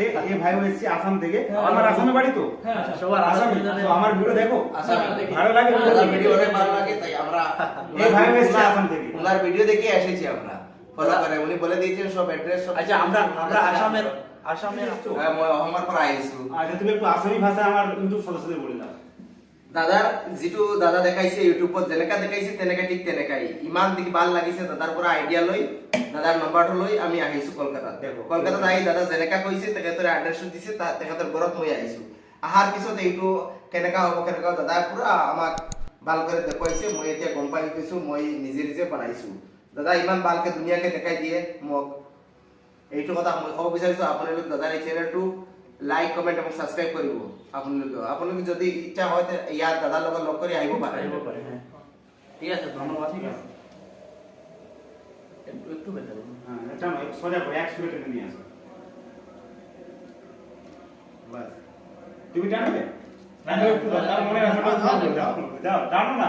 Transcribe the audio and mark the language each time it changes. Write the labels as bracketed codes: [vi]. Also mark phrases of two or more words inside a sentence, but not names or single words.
[bn] এই ভাইও এসেছে আসাম থেকে। আমার আসামে বাড়ি তো। সবার আসামে। আসামে তো আমার ভিডিও দেখো। দেখি। ভালো লাগে ওনার ভিডিও অনেক ভালো লাগে, তাই আমরা এই ভাইও এসেছে আসাম থেকে। ওনার ভিডিও দেখে এসেছি আমরা। ফলো করে উনি বলে দিয়েছেন সব অ্যাড্রেস সব। আচ্ছা, আমরা আসামের হ্যাঁ, [as] মই অসমৰ পৰা আহিছো। [bn] আচ্ছা, তুমি একটু আসামি ভাষা আমার ইউটিউব সদস্যদের বলে দাও। [as] দাদাৰ যিটো দাদা দেখাইছে ইউটিউবত যেনেকা দেখাইছে তেনেকা ঠিক তেনেকাই। ইমান দেখি ভাল লাগিছে, দাদাৰ পৰা আইডিয়া লৈ দাদাৰ নম্বৰটো লৈ আমি আহিছো কলকাতাত। [bn] দেখো। [as] কলকাতাত আহি দাদা যেনেকা কৈছে তেখেতৰ এড্ৰেছটো দিছে, তেখেতৰ ঘৰত মই আহিছো। আহাৰ পিছত এইটো কেনেকা হ'ব কেনেকা দাদা পুৰা আমাক ভাল কৰি দেখুৱাইছে। মই এতিয়া গম পাই গৈছো, মই নিজে নিজে বনাইছো। দাদা ইমান ভালকে ধুনীয়াকে দেখাই দিয়ে মোক। এইটো কথা মই ক'ব বিচাৰিছো, আপোনালোক দাদাৰ এই চেনেলটো [en] like comment [as] এবং সাবস্ক্রাইব কৰিব। আপোনালোকে যদি ইচ্ছা হয় ইয়াৰ দাদাৰ লগত লগ কৰি আহিব পাৰে। [bn] হ্যাঁ, ঠিক আছে, ধন্যবাদ। একটু বেটার। হ্যাঁ, এটা নয়, সোজা করে এক সুরে টেনে নিয়ে আসো। বাস। তুমি টানবে? টানো একটু দাও, তার মনে আছে তো যাও, যাও, টানো না।